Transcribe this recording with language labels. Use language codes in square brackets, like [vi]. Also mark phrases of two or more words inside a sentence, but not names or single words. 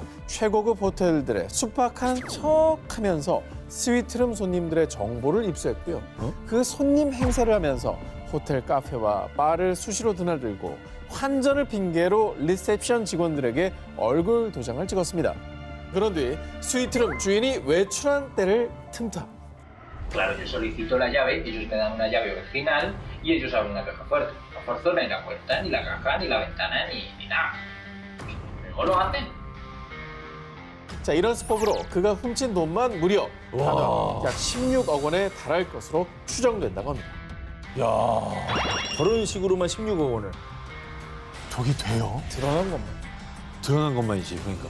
[ko] 최고급 호텔들의 숙박한 척하면서 스위트룸 손님들의 정보를 입수했고요. 그 손님 행세를 하면서 호텔 카페와 바를 수시로 드나들고 환전을 핑계로 리셉션 직원들에게 얼굴 도장을 찍었습니다. 그런 뒤 스위트룸 주인이 외출한 때를 틈타. [es] Claro, yo solicito la llave, ellos me dan una llave original y ellos abren una caja fuerte. No forzona ni la puerta, ni la caja, ni la ventana, ni nada. ¿Cómo lo hacen? [ko] 자, 이런 수법으로 그가 훔친 돈만 무려 단어 약 16억 원에 달할 것으로 추정된다고 합니다. 저런 식으로만 16억 원을. 저게 돼요? 드러난 것만. 드러난 것만이지, 그러니까.